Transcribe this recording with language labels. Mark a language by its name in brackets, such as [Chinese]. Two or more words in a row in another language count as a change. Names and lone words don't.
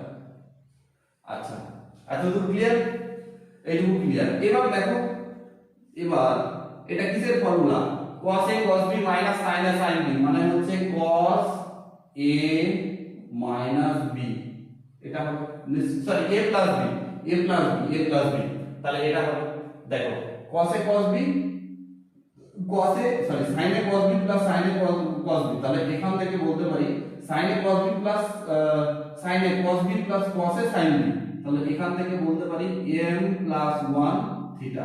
[Bangla] আচ্ছা, এতটুকু ক্লিয়ার? এইটুকু ক্লিয়ার। এবার দেখো, এবার এটা কিসের ফর্মুলা? [English] cos a cos b minus sin a sin b, [Bangla] মানে হচ্ছে [English] cos a minus b, [Bangla] এটা হবে সরি [English] a plus b a plus b a plus b, [Bangla] তাহলে এটা হবে দেখো [English] cos a cos b cos a সরি sin a cos b plus sin a cos b, [Bangla] তাহলে এখান থেকে বলতে পারি [English] sin a cos b plus sin a cos b plus cos a sin b, [Bangla] তাহলে এখান থেকে বলতে পারি [English] m plus 1 থিটা।